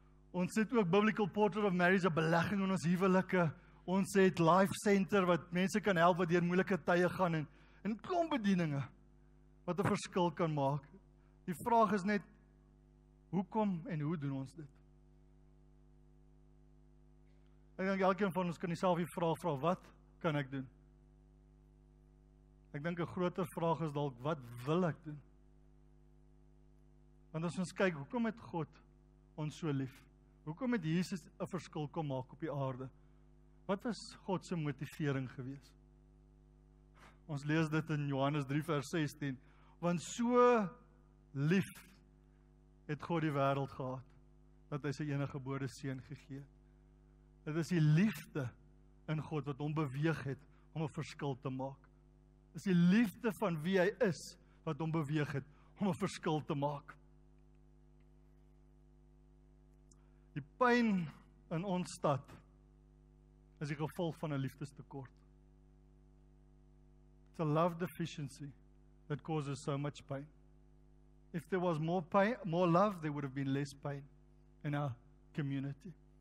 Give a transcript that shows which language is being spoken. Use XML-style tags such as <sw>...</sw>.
<af>Ons het ook Biblical Portrait of Marriage, 'n belegging in ons huwelike. Ons het Life Center wat mense kan help wat deur moeilike tye gaan en klomp bedieninge wat 'n verskil kan maak. Die vraag is net, hoekom en hoe doen ons dit? Ek dink elkeen van ons kan jouself die vraag vra, wat kan ek doen? Ek dink 'n groter vraag is dalk, wat wil ek doen? Want as ons kyk, hoekom het God ons so lief? Hoekom het Jesus 'n verskil kom maak op die aarde? Wat was God se motivering gewees? Ons lees dit in Johannes 3 vers 16. Want so lief het God die wêreld gehad, dat hy sy enige gebore seun gegee het. Dit is die liefde in God wat hom beweeg het om 'n verskil te maak. Dit is die liefde van wie hy is wat hom beweeg het om 'n verskil te maak. Die pyn in ons stad is die gevolg van 'n liefdestekort.</af> <en>It's a love deficiency that causes so much pain. If there was more pain, more love, there would have been less pain in our community.</en>